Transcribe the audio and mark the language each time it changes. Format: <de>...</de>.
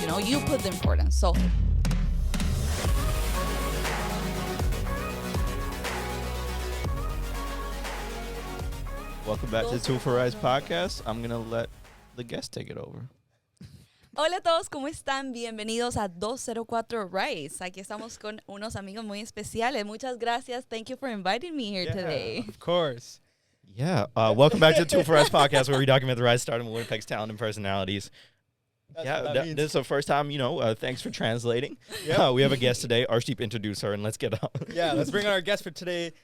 <en>You know, you put the importance. So Welcome back to the Tool for Rise podcast. I'm going to let the guest take it over.</en> <es>hola a todos, ¿cómo están? Bienvenidos a 204 Rise. Aquí estamos con unos amigos muy especiales. Muchas gracias.</es> <en>Thank you for inviting me here today. Of course. Yeah. Welcome back to the Tool for Rise podcast, where we document the rise, starting with Winnipeg's talent and personalities. This is the first time, thanks for translating. Yeah. We have a guest today. Arshdeep, introduce her, and let's get on. Yeah, let's bring on our guest for today.</en>